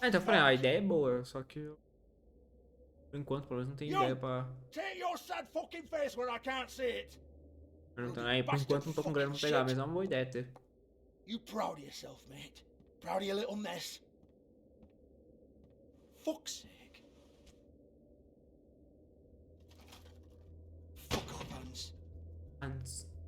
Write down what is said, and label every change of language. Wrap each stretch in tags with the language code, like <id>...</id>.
<pt>Ah, então eu falei, a ideia é boa, só que eu, por enquanto, pelo menos não tem</pt> <en>Yo!</en> <pt>ideia pra...</pt> <en>Take your sad fucking face where I can't see it.</en> <pt>Aí, por enquanto não tô com grana pra pegar, mas é uma boa ideia ter.</pt> <en>You proud of yourself, mate? Proud of your little mess? Fuck's sake. Fuck off, Hans.</en> <pt>Antes.</pt>